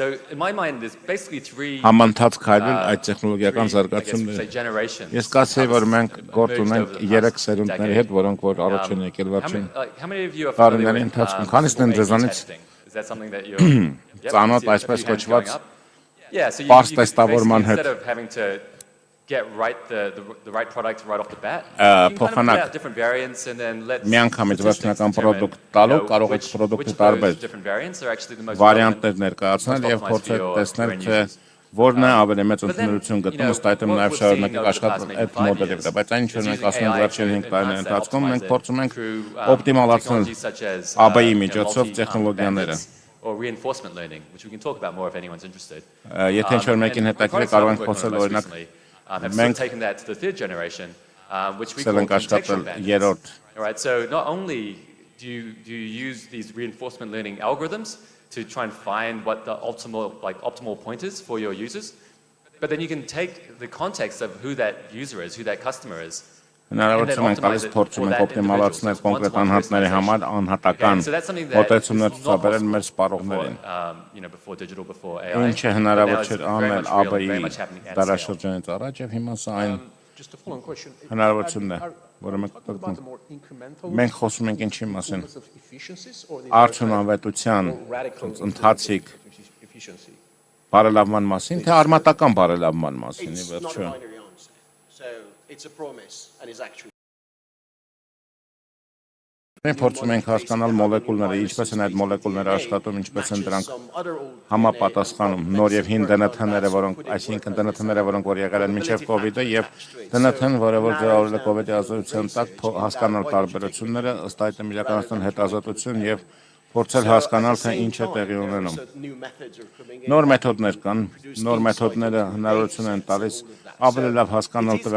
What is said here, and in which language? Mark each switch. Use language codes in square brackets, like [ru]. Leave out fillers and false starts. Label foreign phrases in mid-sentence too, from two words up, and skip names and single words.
[hy] համընթաց քայլել այդ տեխնոլոգիական զարգացումները։ Ես կասեի, որ մենք գործ ունենք 3 սերունդների հետ, որոնք որ առաջ են եկել վերջին տարիների ընթացքում, քանիսն են ձեզանից ծանոթ այսպես կոչված պարզ տեստավորման հետ։ [en] get the right product right off the bat. You can kind of put out different variants and then let statistics determine which different variants are actually the most relevant, most optimized for your end users. [hy] Որն է ավելի մեծ ընդունելություն գտնում, ըստ այդմ նաև շարունակենք աշխատել այդ մոդելի վրա, բայց այն ինչ որ մենք ասում ենք վերջին 5 տարիների ընթացքում, մենք փորձում ենք օպտիմալացնել AB-ի միջոցով տեխնոլոգիաները։ [en] Or reinforcement learning, which we can talk about more if anyone's interested. [hy] Եթե ինչ-որ մեկին հետաքրքիր կարող ենք խոսել օրինակ [en] մենք taken that to the third generation, which we call contextual bandits. All right, so not only do you use these reinforcement learning algorithms to try and find what the optimal point is for your users, but then you can take the context of who that user is, who that customer is. [hy] Հնարավորություն ենք տալիս փորձում ենք օպտիմալացնել կոնկրետ անհատների համար անհատական մոտեցումներ ցուցաբերել մեր սպառողներին։ Ինչը հնարավոր չէր անել AB-ի դարաշրջանից առաջ եւ հիմա սա այն հնարավորությունն է, որը մենք կգտնենք։ Մենք խոսում ենք ինչի մասին։ Արդյունավետության ընթացիկ բարելավման մասին, թե արմատական բարելավման մասին, ի վերջո։ [en] It's a promise and is actually. [hy] Մենք փորձում ենք հասկանալ մոլեկուլները, ինչպես են այդ մոլեկուլները աշխատում, ինչպես են դրանք համապատասխանում նոր եւ հին ԴՆԹ-ները, որոնք, այսինքն ԴՆԹ-ները, որոնք որ եղել են մինչեւ COVID-ը եւ ԴՆԹ-ն, որը որ ձևավորել է COVID-ի ազդեցության տակ, հասկանալ տարբերությունները, ըստ այդմ իրականացնել հետազոտություն եւ փորձել հասկանալ, թե ինչ է տեղի ունենում։ Նոր մեթոդներ կան, նոր մեթոդները հնարավորություն են տալիս ավելի լավ հասկանալ